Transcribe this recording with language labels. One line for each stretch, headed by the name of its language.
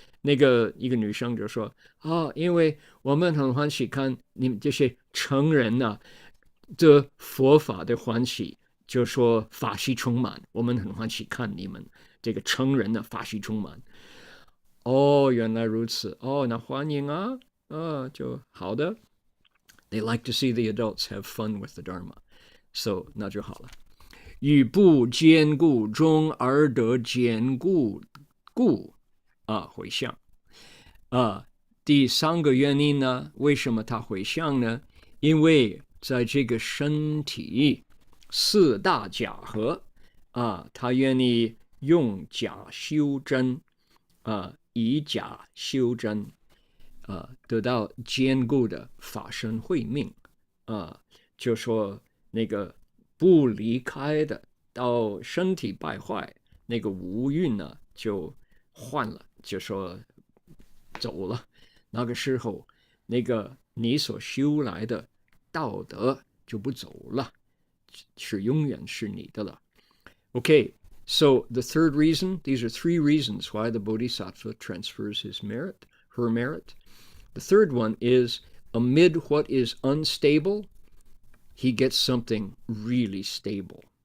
Chinese: 那个一个女生就说因为我们很欢喜看你们这些成人这佛法的欢喜，就说法喜充满，我们很欢喜看你们这个成人的法喜充满。原来如此，那欢迎啊，就好的。
English: They like to see the adults have fun with the Dharma, so
Chinese: 那就好了。与不坚固中而得坚固故回向第3个原因呢，为什么他回向呢？因为在这个身体4大假合他愿意用假修真以假修真得到坚固的法身慧命就说那个不离开的，到身体败坏，那个无蕴呢就换了，就说走了。那个时候，那个你所修来的道德就不走了，是永远是你的了。
English: Okay, so the third reason, these are 3 reasons why the Bodhisattva transfers her merit. The third one is, amid what is unstable, he gets something really stable.